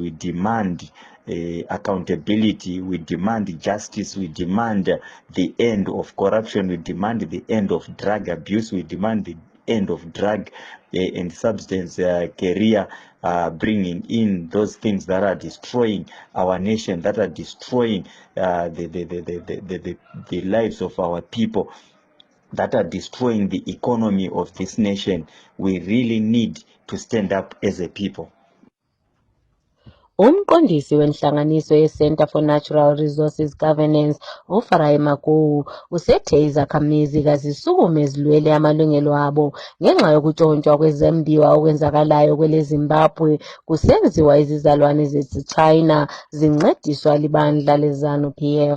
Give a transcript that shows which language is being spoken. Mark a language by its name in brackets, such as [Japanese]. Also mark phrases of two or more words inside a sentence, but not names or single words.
[English] we demand accountability, we demand justice, we demand the end of corruption, we demand the end of drug abuse, we demand the end of drug and substance career, bringing in those things that are destroying our nation, that are destroying the lives of our people, that are destroying the economy of this nation. We really need to stand up as a people. [North Ndebele] Umqondisi wenhlanganiso ye-Centre for Natural Resources Governance, uFarai Maguwu, usethe izakhamizi kazisukume zilwele amalungelo abo ngenxa yokutshontshwa kwezembiwa okwenzakalayo kwele Zimbabwe kusenziwa izizalwane zesi-China zincediswa libandla le-ZANU-PF.